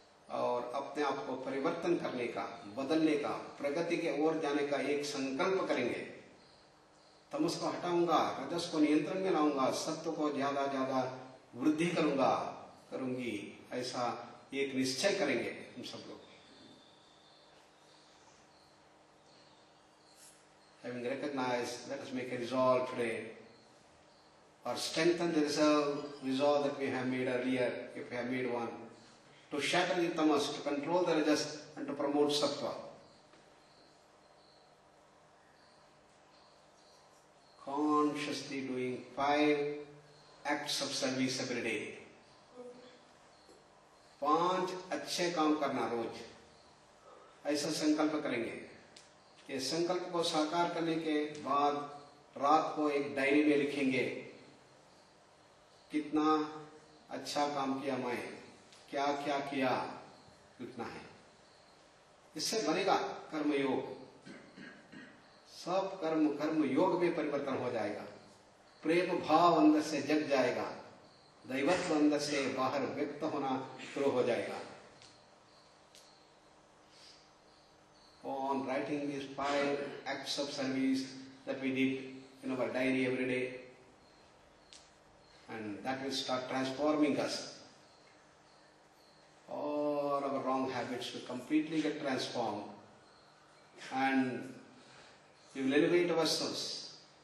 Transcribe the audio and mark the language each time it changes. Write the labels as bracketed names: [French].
[Hindi] और अपने आप को परिवर्तन करने का, बदलने का, प्रगति के ओर जाने का एक संकल्प करेंगे. तमस को हटाऊंगा, रजस को नियंत्रण में लाऊंगा, सत्व को ज्यादा ज्यादा वृद्धि करूंगा, करूंगी, ऐसा एक निश्चय करेंगे हम सब लोग. [English] Having recognized, let us make a resolve today, or strengthen the resolve that we have made earlier, if we have made one, to shatter the tamas, to control the rajas, and to promote sattva. Consciously doing 5 acts of service every day. [Hindi] 5 अच्छे काम करना रोज, ऐसा संकल्प करेंगे. ये संकल्प को साकार करने के बाद रात को एक डायरी में लिखेंगे, कितना अच्छा काम किया मैं, क्या क्या किया, कितना है. इससे बनेगा कर्मयोग. सब कर्म योग में परिवर्तन हो जाएगा. प्रेम भाव अंदर से जग जाएगा, दैवत्व अंदर से बाहर व्यक्त होना शुरू हो जाएगा. [English] On writing these 5 acts of service that we did in our diary every day, and that will start transforming us. All our wrong habits will completely get transformed, and we will elevate ourselves.